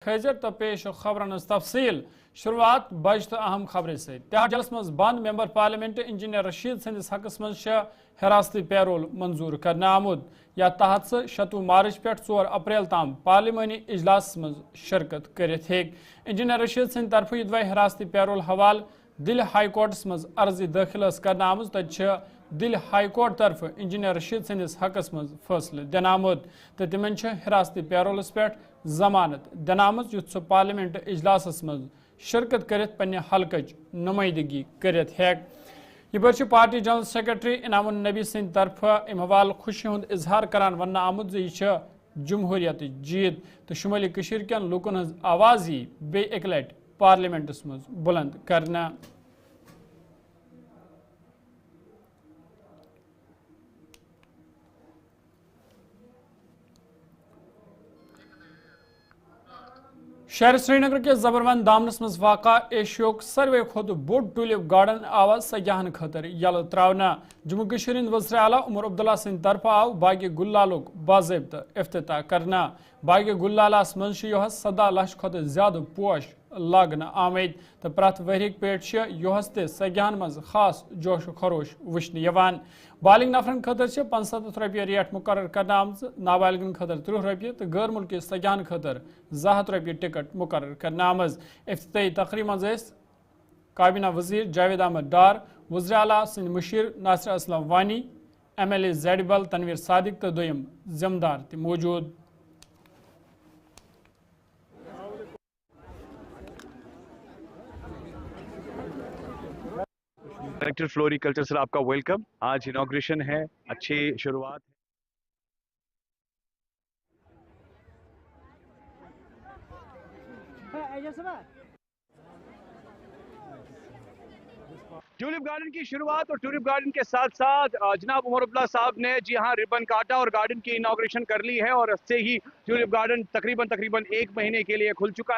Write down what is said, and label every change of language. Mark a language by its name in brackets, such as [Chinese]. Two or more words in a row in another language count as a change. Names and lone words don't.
[Kashmiri] حاضر تو پیش خبرن تفصیل شروعات بج تو اہم خبر سے تہاڑ جلس مز بند ممبر پارلیمنٹ انجینئر رشید سندس حقس مز حراستی پیرول منظور کرنا آمد یا تحت 26 مارچ پہ 4 اپریل تام پارلیمانی اجلاس مز شرکت کرت ہیک انجینئر رشید سند طرف یدوے حراستی پیرول حوالہ دل ہائی کورٹس مز عرضی داخل کرنا آمز تت دل ہائی کورٹ طرف انجینئر رشید سندس حقس مز فیصلہ دن آمد تو تمن حراستی پیرولس پہ ضمانت دن آمز یت سہ پارلیمنٹ اجلاس مز شرکت کرت پنہ حلقچ نمائندگی کرت ہیک یہ پہ [English] party general secretary [Kashmiri] انعام النبی سند طرف ام حوالہ خوشی ہند اظہار کران ون آمد یہ جمہوریت جیت تو شمالی کشیر کن لوکن ہز آواز یہ بے ایک لٹ پارلیمنٹس مز بلند کرنا شہر سری نگر کے زبروند دامنس مز واقع ایشیوک سروے کھت بوڑ ٹولپ گارڈن آو سیاحن خاطر یل تراونا جموں کشمیر وزیر اعلیٰ عمر عبداللہ سند طرف آو باغ گلالک باضابطہ افتتاح کرنا باغ گلالس مز 17 لچھ کھت زیادہ پوش لاگنہ آمد تو پرت ورک پیٹ یہس تہ سیاحن مز خاص جوش و خروش وچھنہ یوان بالغ نفرن خاطر 75 رۄپیہِ ریٹ مقرر کرنا آمژ نابالغن خاطر 30 رۄپیہِ تو غیر ملکی سیاحن خاطر 200 رۄپیہِ ٹکٹ مقرر کرنا آمژ افتتاحی تقریب مز کابینہ وزیر جاوید احمد ڈار وزیر اعلیٰ سند مشیر ناصر اسلم وانی ایم ایل اے زیڈبل تنویر صادق تو دویم ذمہ دار تہ موجود [English] Director Floriculture sir [Urdu] آپ کا ویلکم. آج انوگریشن ہے, اچھی شروعات ہے. ٹیولپ گارڈن کی شروعات اور ٹیولپ گارڈن کے ساتھ ساتھ جناب عمر عبداللہ صاحب نے جی ہاں ربن کاٹا اور گارڈن کی انوگریشن کر لی ہے اور اس سے ہی ٹیولپ گارڈن تقریباً 1 مہینے کے لیے کھل چکا ہے.